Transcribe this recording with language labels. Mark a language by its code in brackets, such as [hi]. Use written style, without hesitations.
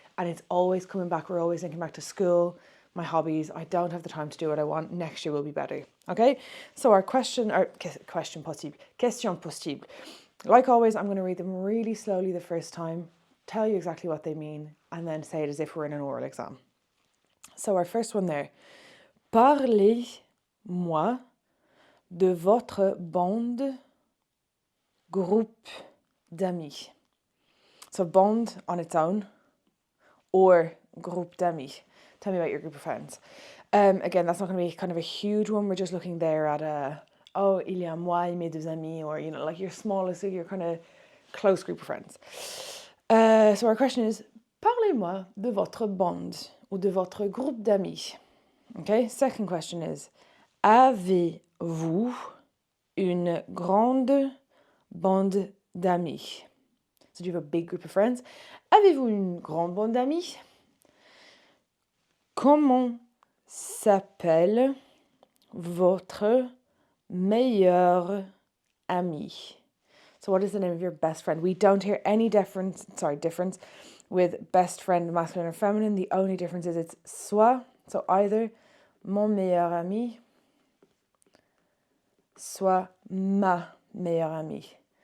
[en] And it's always coming back. We're always thinking back to school, my hobbies. I don't have the time to do what I want. Next year will be better. Okay? So our question possible. Question possible. Like always, I'm going to read them really slowly the first time, tell you exactly what they mean, and then say it as if we're in an oral exam. So our first one there. [fr] Parlez-moi de votre bande, groupe d'amis. [en] So bond on its own, or [fr] groupe d'amis. [en] Tell me about your group of friends. Again, that's not going to be kind of a huge one. We're just looking there at [fr] il y a moi et mes deux amis, [en] or, you know, like your smallest, your kind of close group of friends. So our question is, [fr] parlez-moi de votre bande, ou de votre groupe d'amis. [en] Okay, second question is, [fr] avez-vous une grande bande d'amis? [en] So do you have a big group of friends? [fr] Avez-vous une grande bande d'amis? Comment s'appelle votre meilleur ami? [en] So what is the name of your best friend? We don't hear any difference with best friend, masculine or feminine. The only difference is it's soit, so either [fr] mon meilleur ami, soit ma meilleure amie.